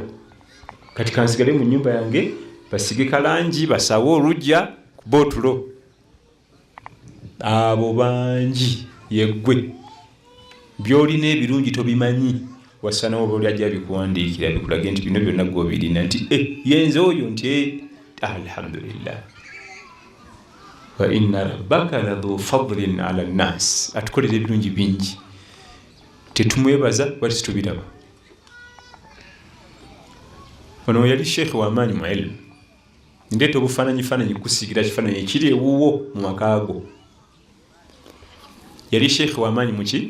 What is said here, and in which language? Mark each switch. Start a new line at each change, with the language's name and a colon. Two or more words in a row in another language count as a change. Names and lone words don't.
Ganda: Kati kansigale mu nnyumba yange basige kalangi basawe olujja ku bootulo. Abo bangi yeggwe. By'olina ebirungi tobimanyi. Wasana oba oli ajja bikuwandiikira bikulage nti bino byonna ggwe obirina nti yenze oyo nti alhamdulillah.
Arabic: وإن ربك لذو فضل على الناس.
Ganda: Atukolera ebirungi bingi. Tetumwebaza wali situbiraba. Ono yali sheekh w'amaanyi mu ilmu. Ndeeta obufaananyi kusigira kifaananyi ekiri ewuwo mu makaago. Yali sheekh w'amaanyi muki?